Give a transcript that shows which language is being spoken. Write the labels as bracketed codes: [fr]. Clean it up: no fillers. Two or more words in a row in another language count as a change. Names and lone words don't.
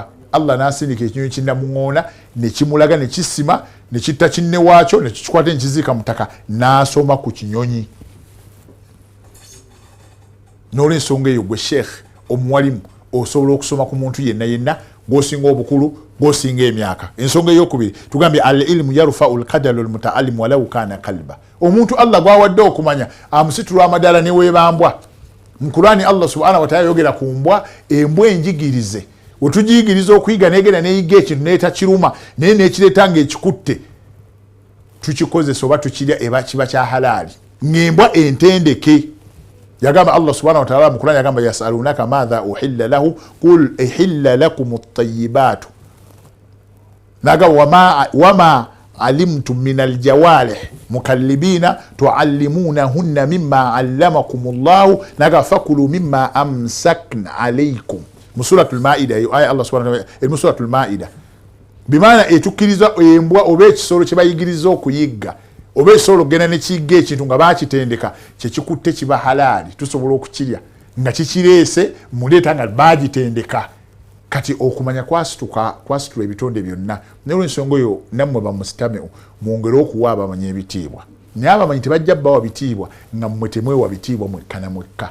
[lg] Allah n'asindika ekinyonyi kinnamuŋŋoona ne kimulaga ne kisima ne kitta kinne waakyo ne kikikwata ne kiziika mu ttaka n'asoma ku kinyonyi. N'olw'ensonga eyo gwe Sheikh omuwalimu osobola okusoma ku muntu yenna yenna gwosinga obukulu gwosinga emyaka. Ensonga eyokubiri tugambye [ar] العلم يرفع القدر المتعلم ولو كان كلبا. [lg] Omuntu Allah gwawadde okumanya amusitulwa amadala ne weebambwa. Mu Qur'ani Allah [ar] سبحانه وتعالى [lg] yogera ku mbwa embwa enjigirize wetugiyigiriza okuyiga negenda neyiga ekintu neetakiruma naye nekireeta ngaekikutte tukikozesa oba tukirya eba kiba kya halaali ng'embwa entendeke. [ar] Yagamba Allah سبحانه وتعالى [lg] mu Qur'ani yagamba [ar] يسألونك ماذا أحل له قل أحل لكم الطيبات [lg] nagamba [ar] وما علمتم من الجوارح مكلبين تعلمونهن مما علمكم الله [lg] naga [ar] فكلوا مما أمسكن عليكم [lg] mu suratul maida aya Allah [ar] سبحانه وتعالى [lg] mu suratul maida bimaana etukkiriza embwa oba ekisolo kye bayigiriza okuyigga oba ekisolo genda ne kiyigga ekintu nga baakitendeka kyekikutte kiba halaali tusobola okukirya nga kikireese muleeta nga baagitendeka. Kati okumanya kwasitula ebitonde byonna n'olwensonga oyo nammwe bamusitame mwongere okuwa abamanyi ebitiibwa naye abamanyi tebajja bbawa bitiibwa nga mmwe temwewa bitiibwa mwekka na mwekka.